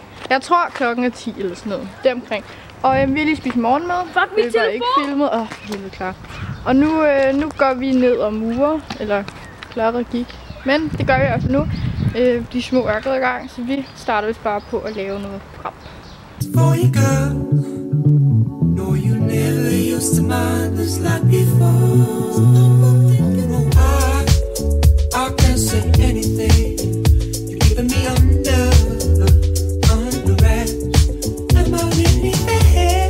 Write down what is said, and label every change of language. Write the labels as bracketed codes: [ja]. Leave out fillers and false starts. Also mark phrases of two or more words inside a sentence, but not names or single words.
[da] Jeg tror klokken er 10 eller sådan noget. Deromkring. Og vi har lige spist morgenmad. Fuck, min telefon! Ikke filmet. Helvede klar. Og nu går vi ned og murer. Eller Clara gik. Men det gør vi altså nu. De små er gået i gang, så vi starter vist bare på at lave noget frem. [en] No, you never used to mind us like before. I can't say anything. You're keeping me under wraps. Am I really bad?